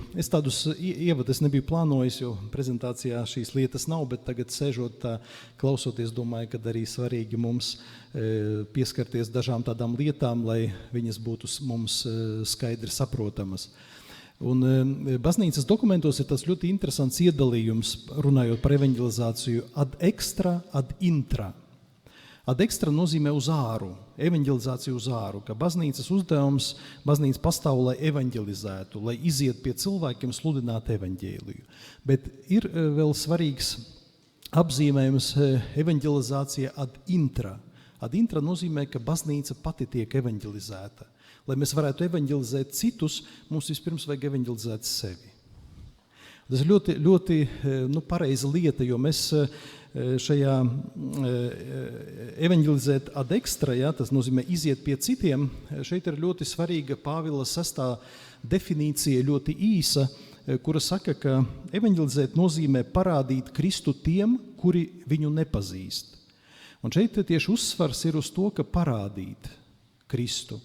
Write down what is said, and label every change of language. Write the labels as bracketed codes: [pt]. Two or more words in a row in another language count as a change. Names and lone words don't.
[lv] Es tādus ievadus nebiju plānojis, jo prezentācijā šīs lietas nav, bet tagad sēžot tā, klausoties, domāju, ka arī svarīgi mums pieskarties dažām tādām lietām, lai viņas būtu mums skaidri saprotamas. Un baznīcas dokumentos ir tas ļoti interesants iedalījums, runājot par evanģelizāciju, [la] ad extra, ad intra. Ad extra [lv] nozīmē uz āru, evanģelizāciju uz āru, ka baznīcas uzdevums, baznīca pastāv, lai evanģelizētu, lai iziet pie cilvēkiem sludināt evaņģēliju. Bet ir vēl svarīgs apzīmējums evanģelizācija [la] ad intra. Ad intra [lv] nozīmē, ka baznīca pati tiek evaņģelizēta. Lai mēs varētu evaņģelizēt citus, mums vispirms vajag evaņģelizēt sevi. Tas ir ļoti, ļoti pareiza lieta, jo mēs šajā evaņģelizēt [la] ad extra, [lv] tas nozīmē iziet pie citiem, šeit ir ļoti svarīga Pāvila 6. definīcija, ļoti īsa, kura saka, ka evaņģelizēt nozīmē parādīt Kristu tiem, kuri viņu nepazīst. Un šeit tieši uzsvars ir uz to, ka parādīt Kristu.